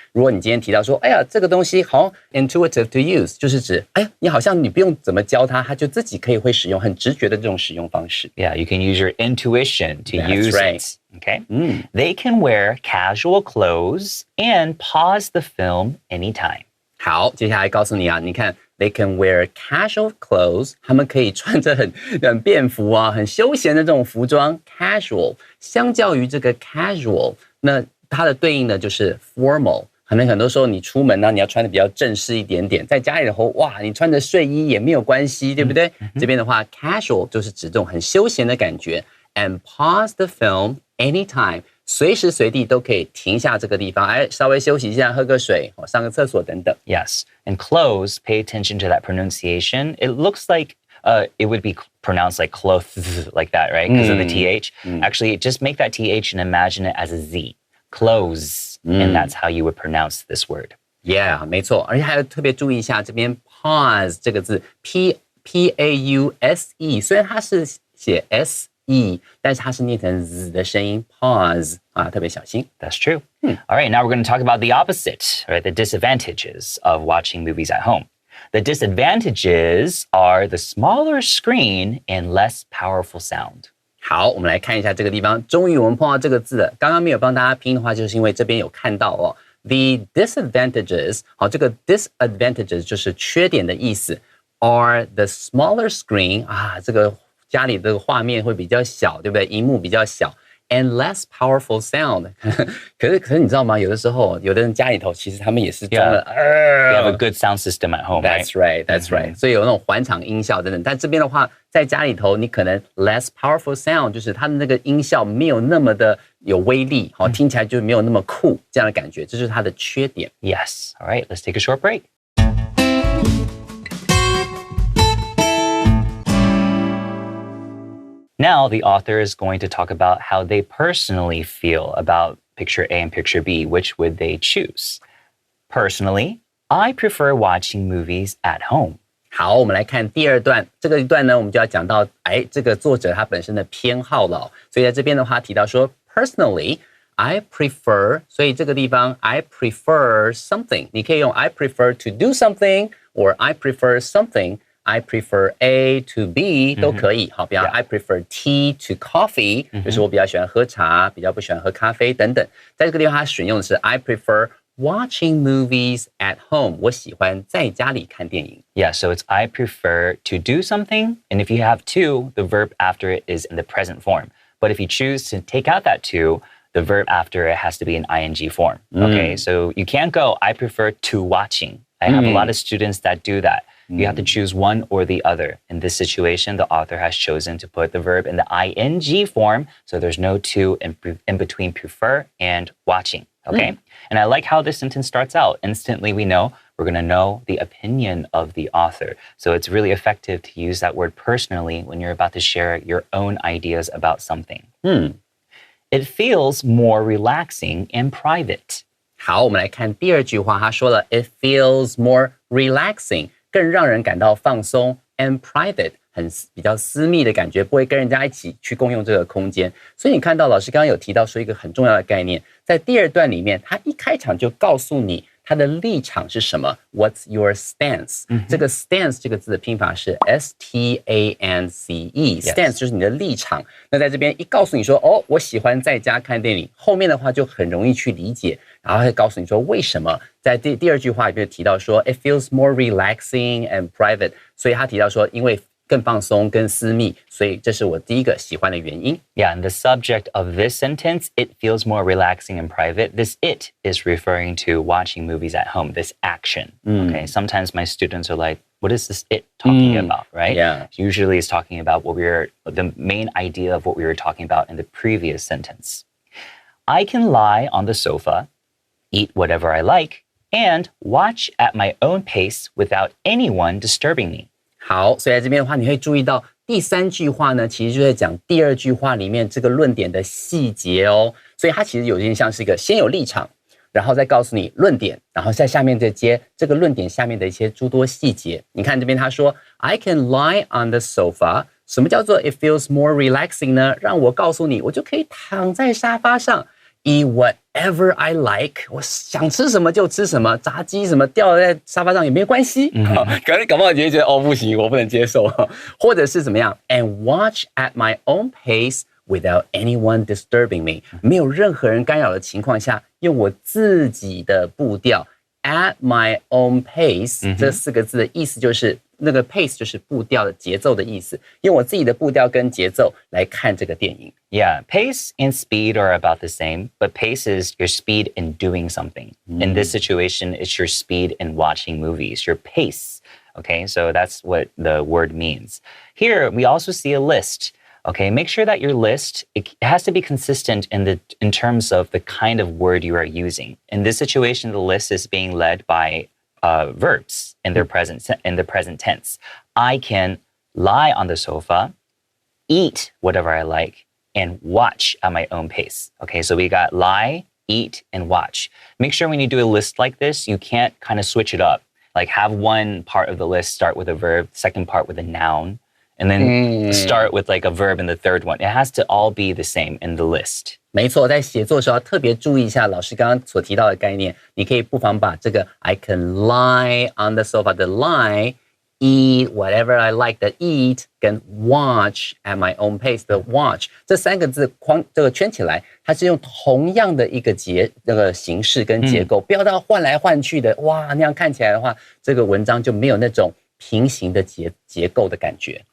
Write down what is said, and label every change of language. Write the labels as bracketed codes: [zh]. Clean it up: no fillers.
[zh] 如果你今天提到说，这个东西好 [en] intuitive to use， [zh] 就是指，你好像你不用怎么教它，它就自己可以会使用，很直觉的这种使用方式。 [en] Yeah, you can use your intuition to That's use right. it. Okay? They can wear casual clothes and pause the film anytime. [zh] 好，接下来告诉你啊，你看 [en] they can wear casual clothes， [zh] 他们可以穿着很便服啊，很休闲的这种服装 casual。相较于这个 casual， 那它的对应的就是 formal。可能很多时候你出门呢，你要穿的比较正式一点点，在家里的话，哇，你穿着睡衣也没有关系，对不对？这边的话 casual 就是指这种很休闲的感觉。 [en] And pause the film anytime， [zh] 随时随地都可以停下这个地方，稍微休息一下，喝个水，上个厕所等等。 [en] Yes. And clothes, pay attention to that pronunciation. It looks like it would be pronounced like clothes, like that, right? Because of the TH. Actually, just make that TH and imagine it as a Z. Clothes. And that's how you would pronounce this word. [zh] Yeah， 没错，而且还要特别注意一下这边 pause 这个字 P-A-U-S-E， 虽然它是写 S-E， 但是它是念成 Z 的声音 pause 啊，特别小心。 [en] That's true. All right, now we're going to talk about the opposite, right? The disadvantages of watching movies at home. The disadvantages are the smaller screen and less powerful sound. [zh] 好，我们来看一下这个地方，终于我们碰到这个字了。刚刚没有帮大家拼的话，就是因为这边有看到哦。 The disadvantages， 好，这个 disadvantages 就是缺点的意思。 [en] Are the smaller screen [zh] 啊，这个家里的画面会比较小，对不对？荧幕比较小。 [en] And less powerful sound [zh] 可是你知道吗？有的时候，有的人家里头其实他们也是装了 [en] They have a good sound system at home, right? That's right, that's right. [zh] 所以有那种环场音效等等。但这边的话，在家里头，你可能 [en] less powerful sound， [zh] 就是它的那个音效没有那么的有威力，好，听起来就没有那么酷这样的感觉，这就是它的缺点。 [en] Yes. All right, let's take a short break. Now, the author is going to talk about how they personally feel about picture A and picture B. Which would they choose? Personally, I prefer watching movies at home. [zh] 好，我们来看第二段。这个一段呢，我们就要讲到，这个作者他本身的偏好了。所以在这边的话提到说 ， [en] personally I prefer， [zh] 所以这个地方 [en] I prefer something， [zh] 你可以用 [en] I prefer to do something or I prefer something。 I prefer A to B [zh] 都可以，好，比方 [en] I prefer tea to coffee， [zh] 就是我比较喜欢喝茶，比较不喜欢喝咖啡等等。在这个地方，它选用的是 [en] I prefer watching movies at home， [zh] 我喜欢在家里看电影。 [en] Yeah, so it's I prefer to do something, and if you have to, the verb after it is in the present form. But if you choose to take out that to, the verb after it has to be in ing form. Okay, so you can't go I prefer to watching. I have a lot of students that do that. You have to choose one or the other. In this situation, the author has chosen to put the verb in the ing form, so there's no to in between prefer and watching, okay? And I like how this sentence starts out. Instantly, we're going to know the opinion of the author. So it's really effective to use that word personally when you're about to share your own ideas about something. It feels more relaxing and private. [zh] 好，我们来看第二句话，他说了 [en] It feels more relaxing， [zh] 更让人感到放松 [en] and private， [zh] 比较私密的感觉，不会跟人家一起去共用这个空间。所以你看到老师刚刚有提到说一个很重要的概念，在第二段里面，他一开场就告诉你他的立场是什么 ？ [en] What's your stance？ [zh] 这个 stance 这个字的拼法是 S-T-A-N-C-E。Stance 就是你的立场。那在这边一告诉你说，我喜欢在家看电影，后面的话就很容易去理解，然后会告诉你说为什么。在第二句话里面提到说 ， [en] It feels more relaxing and private， [zh] 所以他提到说，因为更放松、更私密，所以这是我第一个喜欢的原因。 [en] Yeah, and the subject of this sentence, it feels more relaxing and private. This it is referring to watching movies at home, this action. Okay, sometimes my students are like, what is this it talking about, right? Yeah. Usually it's talking about the main idea of what we were talking about in the previous sentence. I can lie on the sofa, eat whatever I like, and watch at my own pace without anyone disturbing me. [zh] 好，所以在这边的话，你会注意到第三句话呢，其实就在讲第二句话里面这个论点的细节哦。所以它其实有点像是一个先有立场，然后再告诉你论点，然后在下面再接这个论点下面的一些诸多细节。你看这边他说 [en] I can lie on the sofa， [zh] 什么叫做 [en] it feels more relaxing [zh] 呢？让我告诉你，我就可以躺在沙发上 [en] eat whatever I like， [zh] 我想吃什么就吃什么，炸鸡什么掉在沙发上也没关系。可能搞不好你就会觉得哦不行，我不能接受，或者是怎么样 [en] and watch at my own pace。 Without anyone disturbing me， [zh] 没有任何人干扰的情况下，用我自己的步调 [en] at my own pace， [zh] 这4个字的意思就是那个 pace 就是步调的节奏的意思，用我自己的步调跟节奏来看这个电影。 [en] Yeah, pace and speed are about the same, but pace is your speed in doing something. In this situation, it's your speed in watching movies, your pace. Okay, so that's what the word means. Here, we also see a list. Okay, make sure that your list, it has to be consistent in terms of the kind of word you are using. In this situation, the list is being led by verbs in the present tense. I can lie on the sofa, eat whatever I like, and watch at my own pace. Okay, so we got lie, eat, and watch. Make sure when you do a list like this, you can't kind of switch it up. Like have one part of the list start with a verb, second part with a noun, and then start with like a verb in the third one. It has to all be the same in the list. [zh] 没错，在写作的时候要特别注意一下老师刚刚所提到的概念。你可以不妨把这个 [en] I can lie on the sofa [zh] 的 [en] lie, eat whatever I like [zh] 的 eat 跟 [en] watch at my own pace [zh] 的 watch 这3个字这个圈起来，它是用同样的一个形式跟结构，不要到换来换去的，哇，那样看起来的话，这个文章就没有那种平行的结构的感觉。